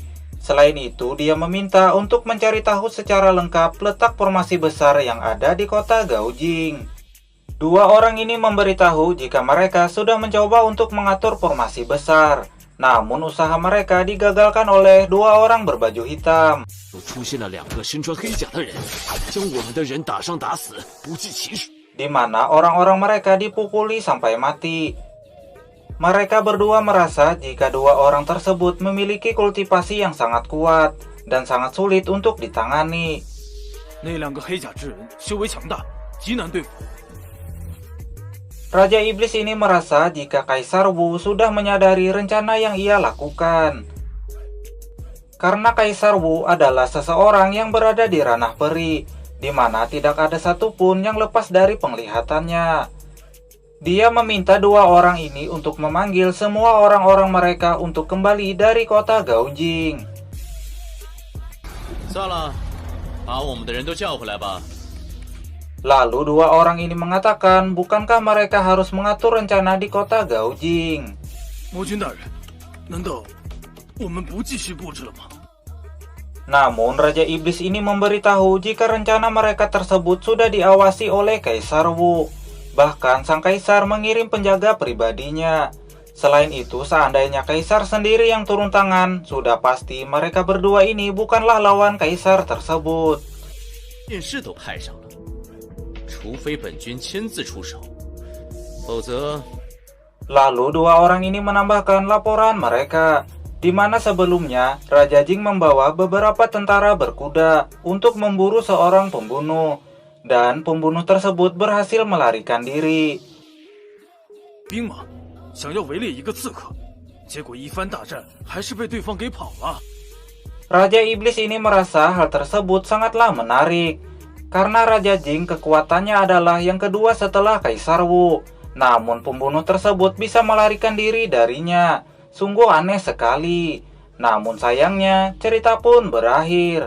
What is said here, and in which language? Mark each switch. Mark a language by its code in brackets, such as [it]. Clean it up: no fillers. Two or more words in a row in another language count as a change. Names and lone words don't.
[id] Selain itu, dia meminta untuk mencari tahu secara lengkap letak formasi besar yang ada di kota Gaujing. Dua orang ini memberitahu jika mereka sudah mencoba untuk mengatur formasi besar. Namun usaha mereka digagalkan oleh dua orang berbaju hitam. [zh] 又出现了2个身穿黑甲的人，将我们的人打伤打死，不计其数。 [id] Di mana orang-orang mereka dipukuli sampai mati. Mereka berdua merasa jika dua orang tersebut memiliki kultivasi yang sangat kuat dan sangat sulit untuk ditangani. [zh] 那2个黑甲之人修为强大，极难对付。 [id] Raja Iblis ini merasa jika Kaisar Wu sudah menyadari rencana yang ia lakukan. Karena Kaisar Wu adalah seseorang yang berada di ranah peri, di mana tidak ada satupun yang lepas dari penglihatannya. Dia meminta dua orang ini untuk memanggil semua orang-orang mereka untuk kembali dari kota Gaujing. [zh] 算了，把我们的人都叫回来吧。 [id] Lalu dua orang ini mengatakan, bukankah mereka harus mengatur rencana di kota Gaujing? [zh] 魔君大人，难道我们不继续布置了吗？ [id] Namun Raja Iblis ini memberitahu jika rencana mereka tersebut sudah diawasi oleh Kaisar Wu. Bahkan sang kaisar mengirim penjaga pribadinya. Selain itu, seandainya kaisar sendiri yang turun tangan, sudah pasti mereka berdua ini bukanlah lawan kaisar tersebut. [zh] 电视都派上了，除非本君亲自出手，否则。 [id] Lalu dua orang ini menambahkan laporan mereka, di mana sebelumnya Raja Jing membawa beberapa tentara berkuda untuk memburu seorang pembunuh, dan pembunuh tersebut berhasil melarikan diri. [zh] 兵马想要围猎一个刺客，结果一番大战还是被对方给跑了。 [id] Raja Iblis ini merasa hal tersebut sangatlah menarik, karena Raja Jing kekuatannya adalah yang kedua setelah Kaisar Wu. Namun pembunuh tersebut bisa melarikan diri darinya. Sungguh aneh sekali. Namun sayangnya cerita pun berakhir.